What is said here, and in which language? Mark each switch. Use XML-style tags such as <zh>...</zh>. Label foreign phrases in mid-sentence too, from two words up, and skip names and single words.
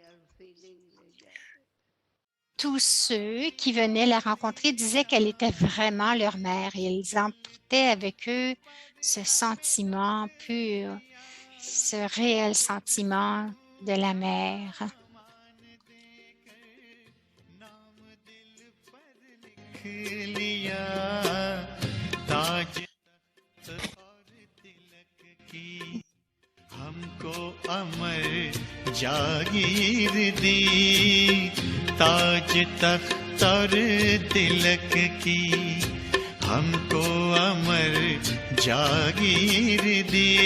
<fr>Tous ceux qui venaient la rencontrer disaient qu'elle était vraiment leur mère et ils emportaient avec eux ce sentiment pur, ce réel sentiment de la mère.</fr> <hi>हमको अमर जागीर दी ताज तख्त और तिलक की हमको अमर जागीर दी</hi>